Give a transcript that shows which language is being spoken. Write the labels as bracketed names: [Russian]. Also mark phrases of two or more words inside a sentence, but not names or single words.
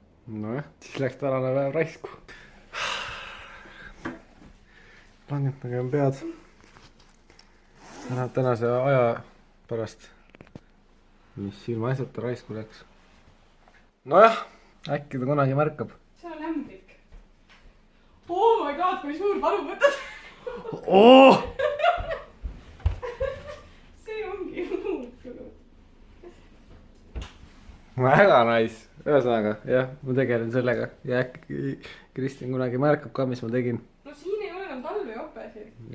[Estonian] Nojah, siis läks tänane päev raisku. Langetagem pead. Tänase aja pärast, mis ilma asjata raisku läks. Nojah, äkki ta kunagi märkab. See on ämbrik. [English] Oh my god, [Estonian] kui suur valu võtad. Oh! See ongi muutunud. Väga nice. Ühesõnaga, jah, ma tegelen sellega. Ja äkki Kristjan kunagi märkab ka, mis ma tegin. No siin ei ole enam talvejopesid.